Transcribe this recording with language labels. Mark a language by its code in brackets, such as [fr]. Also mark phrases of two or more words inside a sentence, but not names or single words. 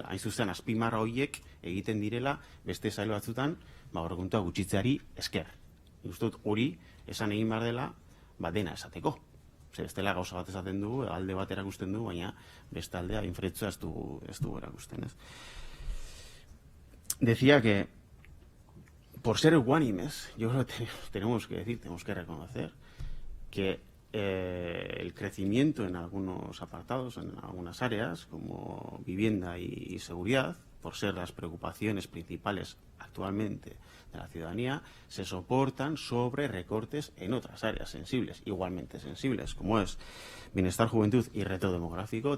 [eu] Hain zuzen, azpimarra horiek egiten direla beste zail batzutan aurrekontua gutxitzeari esker. Uste dut hori esan egin behar dela dena esateko. Bestela gauza bat esaten dugu, alde bat erakusten dugu, baina beste aldea infretzua ez dugu erakusten. [es] Decía que por ser ecuánimes, yo creo que tenemos que reconocer que el crecimiento en algunos apartados, en algunas áreas, como vivienda y seguridad, por ser las preocupaciones principales actualmente de la ciudadanía, se soportan sobre recortes en otras áreas sensibles, igualmente sensibles, como es bienestar, juventud y reto demográfico.